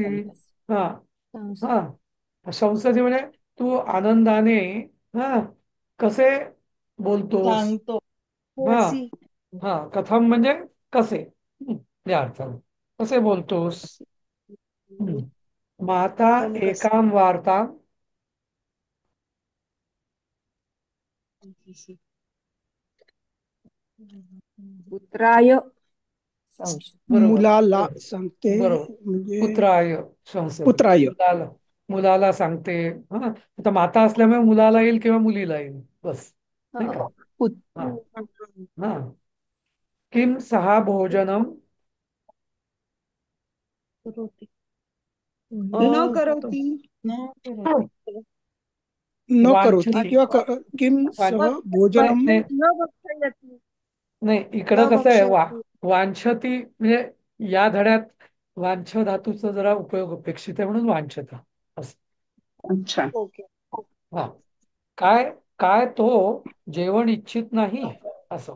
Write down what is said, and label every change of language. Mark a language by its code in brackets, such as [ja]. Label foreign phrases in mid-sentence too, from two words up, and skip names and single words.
[mr] हा हा, शंससी म्हणजे तू आनंदाने, हा, कसे बोलतोस. सांगतो. हा हा, कथम म्हणजे कसे, या अर्थाने कसे बोलतोस. [sa] माता कम कस एकाम वार्ता. पुत्राय संश. [mr] बरोबर मुलाला बरोबर सांगते, बरोबर. म्हणजे [sa] पुत्राय शंसती, पुत्राय. [mr] मुलाला सांगते. हा, आता माता असल्यामुळे मुलाला येईल किंवा मुलीला येईल, बस. नाही का? हा, पुत. हा हा, [sa] किम सहा भोजनम. न [mr] तो [sa] करवती. न करोती. न करोती वांछती. किंवा किम सह भोजनम. [mr] नाही न बघता येत नाही. नाही, इकडं न कसं आहे, बघता येत नाही. वांछती म्हणजे या धड्यात वांछ धातूचा जरा उपयोग अपेक्षित आहे, म्हणून वांछता असं. अच्छा. ओके. हा. काय काय तो जेवण इच्छित नाही असं.